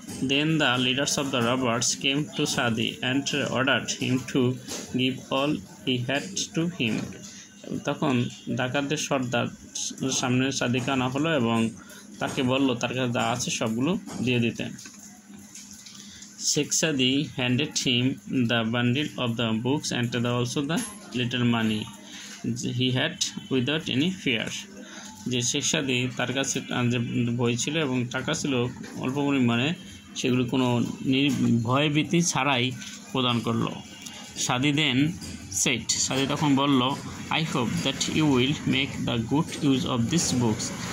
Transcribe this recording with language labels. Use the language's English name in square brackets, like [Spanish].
[English] Then the leaders of the robbers came to Sadi and ordered him to give all he had to him. [Bangla] তখন ডাকাতদের সর্দার সামনে সাদিকে আনা হলো এবং তাকে বলল তার কাছে যা আছে সবগুলো দিয়ে দিতে। [English] Sheikh Sadi handed him the bundle of the books and also the little money he had without any fear. [Bangla] যে শেখ সাদি তার কাছে যে বই ছিল এবং টাকা ছিল অল্প পরিমাণে, সেগুলো কোনো ভয়ভীতি ছাড়াই প্রদান করলো। [English] Sadi then said, [Bangla] সাদি তখন বলল, [English] I hope that you will make the good use of this books.